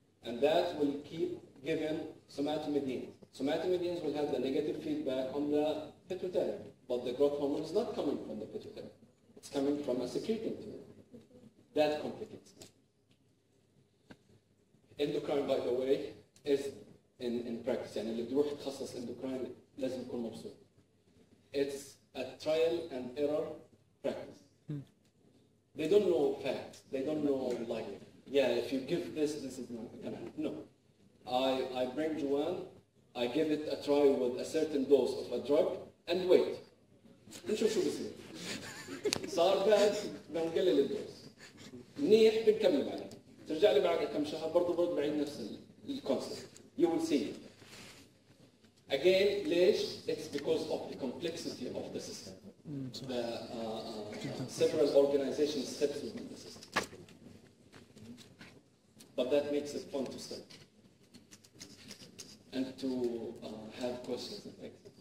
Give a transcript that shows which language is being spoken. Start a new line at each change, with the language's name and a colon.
English: And that will keep giving somatomedins. Somatomedins will have the negative feedback on the pituitary, but the growth hormone is not coming from the pituitary. It's coming from a secreting tumor. That complicates it. Endocrine, by the way, is in practice.
Arabic: يعني اللي بيروح يتخصص endocrine لازم يكون مبسوط.
English: It's a trial and error practice. They don't know facts. They don't know like, yeah, if you give this is not gonna happen. No. I bring Joanne, I give it a try with a certain dose of a drug, and wait.
Arabic: نشوف شو بصير. صار bad بنقلل الدوز. منيح بنكمل بعدين. ترجع لي بعد كم شهر برضه بعيد نفس الكونسبت.
English: You will see it. Again,
Arabic: ليش?
English: It's because of the complexity of the system. The several organization steps within the system. But that makes it fun to study. And to have questions and things.